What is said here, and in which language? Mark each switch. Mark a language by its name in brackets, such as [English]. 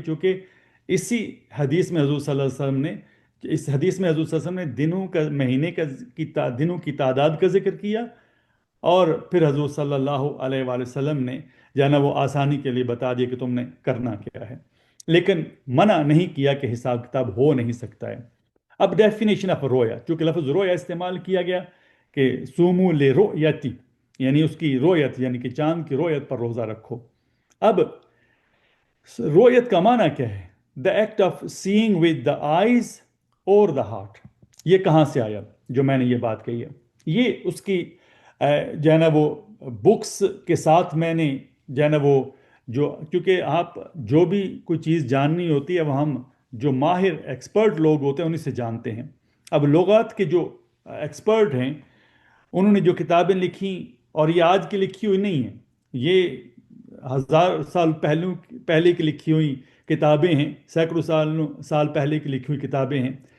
[Urdu] چونکہ اسی حدیث میں حضور صلی اللہ علیہ وسلم نے حضور صلی اللہ علیہ وسلم نے دنوں کا, مہینے کا دنوں کی تعداد کا ذکر کیا, اور پھر حضور صلی اللہ علیہ وآلہ وسلم نے جو ہے نا وہ آسانی کے لیے بتا دیا کہ تم نے کرنا کیا ہے, لیکن منع نہیں کیا کہ حساب کتاب ہو نہیں سکتا ہے. اب ڈیفینیشن آف رویا, چونکہ لفظ رویا استعمال کیا گیا کہ [Arabic] سومو لرؤیتی, [Urdu] یعنی اس کی رویت یعنی کہ چاند کی رویت پر روزہ رکھو. اب رویت کا معنی کیا ہے؟ [English] the act of seeing with the eyes or the heart. [Urdu] یہ کہاں سے آیا جو میں نے یہ بات کہی ہے؟ یہ اس کی جو ہے نا وہ بکس کے ساتھ میں نے جو ہے نا وہ جو کیونکہ آپ جو بھی کوئی چیز جاننی ہوتی ہے وہ ہم جو ماہر ایکسپرٹ لوگ ہوتے ہیں انہیں سے جانتے ہیں. اب لغات کے جو ایکسپرٹ ہیں انہوں نے جو کتابیں لکھی اور یہ آج کی لکھی ہوئی نہیں ہیں، یہ 1000 سال پہلے کی لکھی ہوئی کتابیں ہیں، سینکڑوں سال پہلے کی لکھی ہوئی کتابیں ہیں.